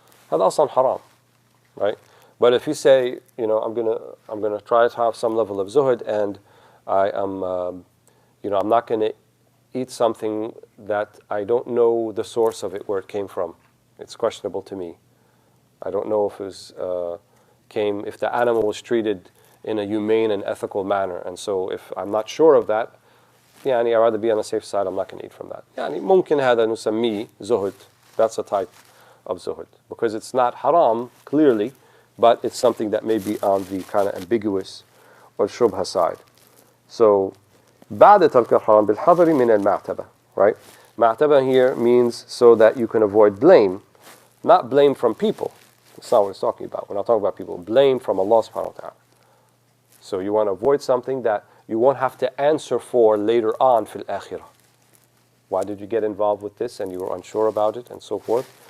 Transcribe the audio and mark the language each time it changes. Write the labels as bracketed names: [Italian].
[English] Hada aslan haram, right? But if you say, I'm going to try to have some level of zuhud and I'm not going to eat something that I don't know the source of it, where it came from. It's questionable to me. I don't know if it was, if the animal was treated in a humane and ethical manner. And so if I'm not sure of that, I'd rather be on the safe side, I'm not going to eat from that. [Arabic] ممكن هذا نسميه zuhud. [English] That's a type of zuhud. Because it's not haram, clearly, but it's something that may be on the kind of ambiguous or shubha side. [Arabic] So, بعد ترك الحرام بالحذر من المعتبة, right? [English] Ma'taba here means so that you can avoid blame, not blame from people. That's not what it's talking about. We're not talking about people. Blame from Allah subhanahu wa ta'ala. So you want to avoid something that you won't have to answer for later on fil akhirah. Why did you get involved with this and you were unsure about it and so forth?